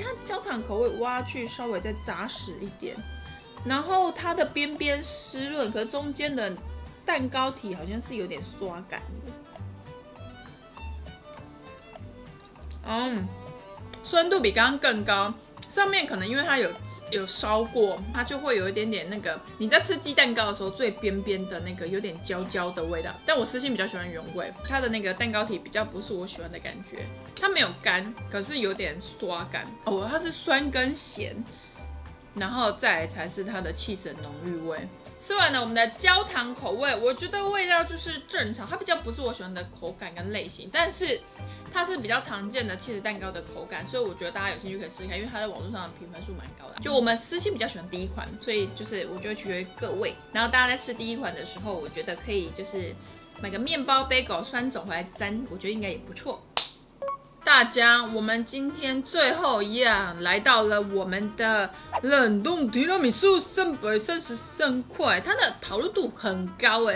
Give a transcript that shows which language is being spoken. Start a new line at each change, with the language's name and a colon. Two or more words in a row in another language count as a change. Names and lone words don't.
Chinese: 它焦糖口味挖去稍微再扎實一點，然後它的邊邊濕潤，可是中間的蛋糕體好像是有點刷感的。酸度比剛剛更高。上面可能因為它有燒過，它就會有一點點那個你在吃雞蛋糕的時候最邊邊的那個有點焦焦的味道。但我私心比較喜歡原味，它的那個蛋糕體比較不是我喜歡的感覺，它沒有乾，可是有點刷感。它是酸跟鹹，然後再來才是它的起司的濃郁味。吃完了我們的焦糖口味，我覺得味道就是正常，它比較不是我喜歡的口感跟類型，但是它是比較常見的起司蛋糕的口感，所以我覺得大家有興趣可以試試看，因為它在網絡上的評分數蠻高的。就我們私心比較喜歡第一款，所以就是我覺得取決於各位。然後大家在吃第一款的時候，我覺得可以就是買個麵包、bagel、酸種回來沾，我覺得應該也不錯。大家，我們今天最後一樣來到了我們的冷凍提拉米蘇333塊，它的討論度很高哎。